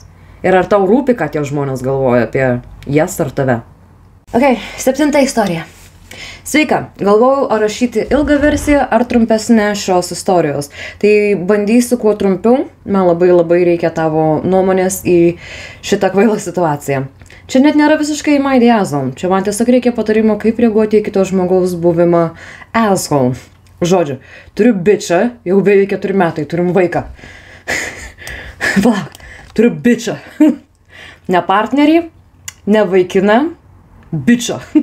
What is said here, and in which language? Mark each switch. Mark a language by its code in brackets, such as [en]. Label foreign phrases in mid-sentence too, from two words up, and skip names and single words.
[lt] Ir ar tau rūpi, ką tie žmonės galvoja apie jas ar tave. Ok, 7 istorija. Sveika, galvojau, ar rašyti ilgą versiją ar trumpesnę šios istorijos. Tai bandysiu kuo trumpiau, man labai reikia tavo nuomonės į šitą kvailą situaciją. Čia net nėra visiškai [en] my the asshole, [lt] čia man tiesiog reikia patarimo, kaip reaguoti į kito žmogaus buvimą asshole. Žodžiu, turiu bičą, jau beveik 4 metai, turim vaiką. Palauk, turiu bičą. Ne partnerį, ne vaikiną, bičą.